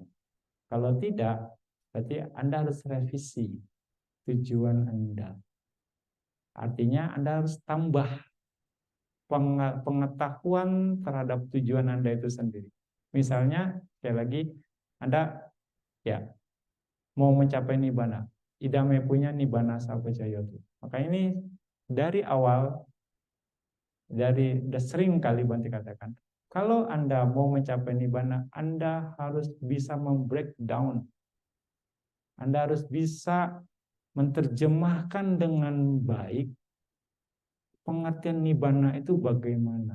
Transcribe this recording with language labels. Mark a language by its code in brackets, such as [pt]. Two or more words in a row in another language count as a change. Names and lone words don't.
[id] Kalau tidak, berarti Anda harus revisi tujuan Anda. Artinya Anda harus tambah pengetahuan terhadap tujuan Anda itu sendiri. Misalnya, sekali lagi, Anda ya mau mencapai nibbana. [pi] Idame punya nibbana sapajayotu. [id] Maka ini dari awal, udah sering kali Bante katakan, Kalau Anda mau mencapai nibbana, Anda harus bisa membreakdown. Anda harus bisa menerjemahkan dengan baik pengertian nibbana itu bagaimana.